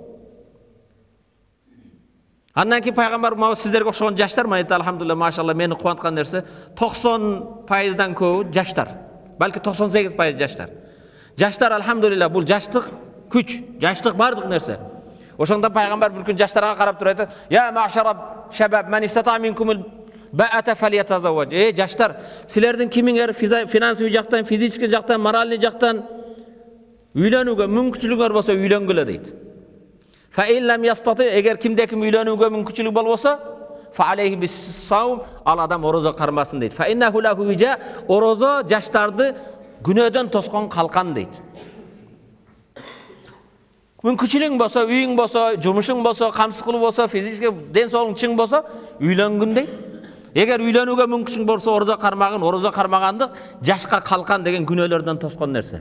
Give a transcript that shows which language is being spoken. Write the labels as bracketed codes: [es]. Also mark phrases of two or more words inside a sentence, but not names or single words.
[ky] Андан кийин пайгамбар сиздерге окшогон жаштар, мына алхамдулилlah, машалла, мени кубанткан нерсе 90%дан көбү жаштар. Балки 98% жаштар. Жаштар алхамдулилlah, бул жаштык күч, жаштык бардык нерсе. Ошондо пайгамбар бир күн жаштарга карап туруп айтат: [ar] "يا معشر الشباب، من استطاع منكم الباءة فليتزوج." [ky] Жаштар, силердин кимиңер финансовый жактан, физический жактан, моральный жактан үйлөнүүгө мүмкүнчүлүгүңөр болсо үйлөнгүлө дейт. [ar] فإن لم يستطع, [ky] эгер кимде ким үйлөнүүгө мүмкүнчүлүк болбосо, [ar] فعليه بالصوم, [ky] ал адам орозо кармасын дейт. [ar] فإنه له وجاء, [ky] орозо жаштарды күнөөдөн тоскон калкан дейт. Мүмкүнчүлүгүң болсо, үйүң болсо, жумушуң болсо, камсыз кылуу болсо, физический ден соолугуң чың болсо, үйлөнгүн дейт. Эгер үйлөнүүгө мүмкүнчүлүк болсо, орозо кармагандык жашка калкан деген күнөөлөрдөн тоскон нерсе.